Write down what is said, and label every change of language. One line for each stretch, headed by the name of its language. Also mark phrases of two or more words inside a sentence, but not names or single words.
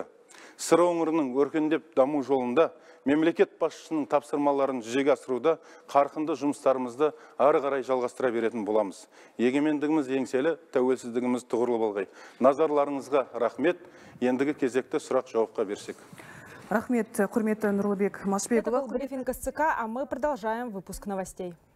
Kazakh: Сыр өңірінің өркендеп даму жолында мемлекет басшысының тапсырмаларын жүзеге асыруда қарқынды жұмыстарымызды ары қарай жалғастыра беретін боламыз. Егемендігіміз еңселі, тәуелсіздігіміз тұғырлы болғай. Назарларыңызға рахмет. Ендігі кезекті сұрақ жауапқа берсек. Рахмет, құрметті Нұрлыбек Машбекұлы.
Russian: Это был брифинг СЦК, а мы продолжаем выпуск новостей.